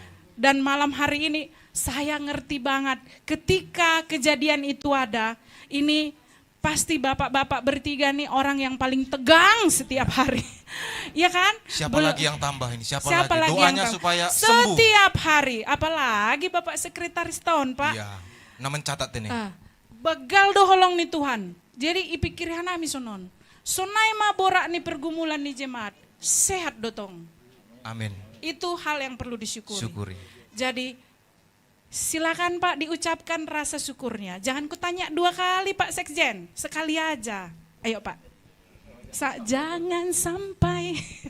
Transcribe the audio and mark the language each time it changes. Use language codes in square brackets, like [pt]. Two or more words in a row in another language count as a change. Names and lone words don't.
[id] Dan malam hari ini saya ngerti banget ketika kejadian itu ada, ini pasti bapak-bapak bertiga nih orang yang paling tegang setiap hari. Ya kan? Siapa lagi yang tambah ini? Siapa lagi? Doanya supaya sembuh. Setiap hari, apalagi Bapak Sekretaris tahun Pak. Iya, nah mencatat ini. [bts] Begal do holong nih Tuhan. Jadi ipikirhan nami sonon. Sonai ma borak nih pergumulan nih jemaat. Sehat dotong. [id] Amin. Itu hal yang perlu disyukuri. Syukuri. Jadi silakan Pak diucapkan rasa syukurnya. Jangan kutanya 2 kali Pak Sekjen, sekali aja. Ayo Pak. Jangan sampai.